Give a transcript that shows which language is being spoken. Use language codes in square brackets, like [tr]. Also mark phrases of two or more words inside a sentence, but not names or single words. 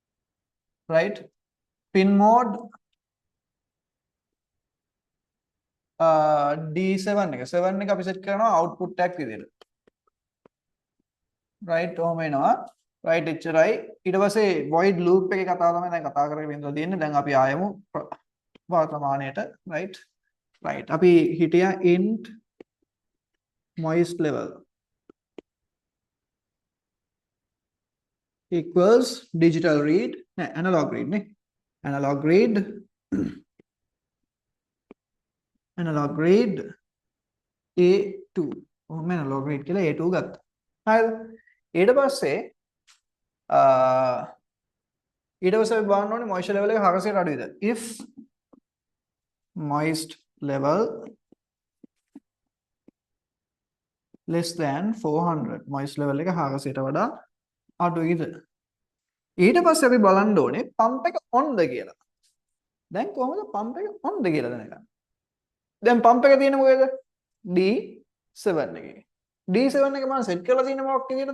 [en] right pin mode [si] D7 එක 7 එක අපි සෙට් කරනවා output එකක් විදියට. right ඔහම එනවා. right එච්චරයි. ඊට පස්සේ [en] void loop [si] එකේ කතාව තමයි දැන් කතා කරගෙන ඉඳලා තියෙන්නේ. දැන් අපි ආයමු වර්තමානයට right. [en] right [si] අපි හිටියා [en] int moist level equals digital read analog read නේ analog read analog read A2 ඔහම analog read කියලා A2 [si] ගත්තා. හරිද? ඊට පස්සේ ඊට පස්සේ අපි බලන්න ඕනේ [en] moisture level [si] එක හරසයට අඩුයිද? [en] if moist level less than 400 moist level [si] එක හරසයට වඩා අඩුයිද? ඊට පස්සේ අපි බලන්න ඕනේ pump එක on ද කියලා. දැන් කොහොමද pump එක on ද කියලා දැනගන්නේ? දැන් pump එක තියෙන්නේ මොකේද? D7 එකේ. D7 එක මම සෙට් කරලා තියෙන්නේ මොකක් විදියටද?